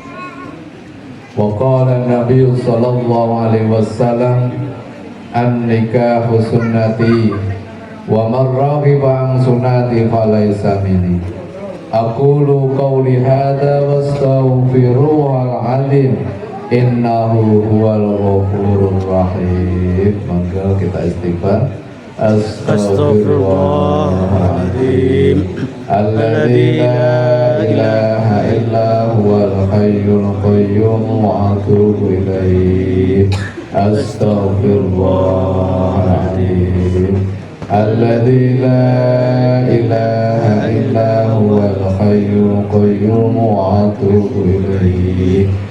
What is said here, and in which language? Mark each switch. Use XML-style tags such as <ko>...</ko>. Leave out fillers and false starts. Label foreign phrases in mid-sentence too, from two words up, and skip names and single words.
<ar>وقال النبي صلى الله عليه وسلم النكاح سنتي ومن رغب عن سنتي فليس مني أقول قولي هذا واستغفروه العظيم إنه هو الغفور الرحيم.</ar> <jv>Monggo kita istighfar.</jv> <ar>أستغفر الله العظيم الذي لا إله إلا هو الحي القيوم وأتوب إليه. أستغفر الله العظيم الذي لا إله إلا هو الحي القيوم وأتوب إليه.</ar>